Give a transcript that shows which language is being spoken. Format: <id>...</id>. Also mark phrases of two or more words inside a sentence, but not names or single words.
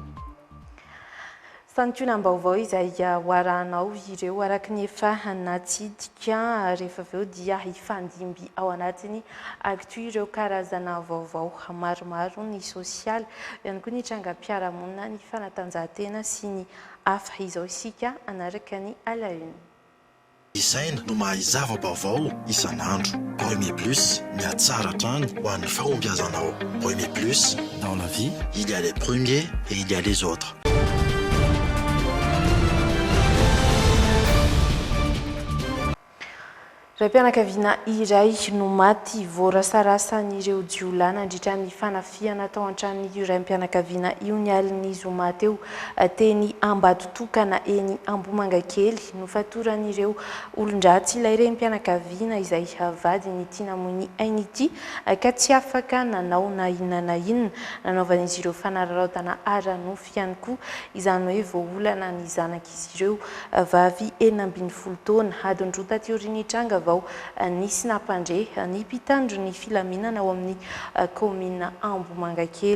<mg>Santionam-baovao izay hoaranao ireo araka ny efa natsidika rehefa avy eo dia hifandimby ao anatiny actu ireo karazana vaovao maromaro ny sosialy ihany koa ny trangam-piarahamonina ny fanatanjahantena sy ny hafa izao isika anaraka ny</mg> <fr>à la une.</fr> <mg>Isaina no mahazava-baovao isan'andro. Premier Plus, miatsara trany ho an'ny fahombiazanao.</mg> <fr>Premier Plus, dans la vie, il y a les premiers et il y a les autres.</fr> <mg>Raim-pianakaviana iray no maty voarasarasan'ireo jiolahy nandritra ny fanafiana tao an-tranon'io raim-pianakaviana io ny alin'ny zoma teo teny Ambatotokana eny Ambomanga kely nofatoran'ireo olon-dratsy ilay raim-pianakaviana izay vadiny ity namoiny ainy ity ka tsy afaka nanao na inona nanaovan'izy ireo fanararaotana ara-nofy ihany koa izany hoe voaolana ny zanak'izy ireo vavy 12 taona adin-drota teoriany tranga vaovao nisy nampandre ny mpitandro ny filaminana ao amin'ny komina Ambomangakely.</mg>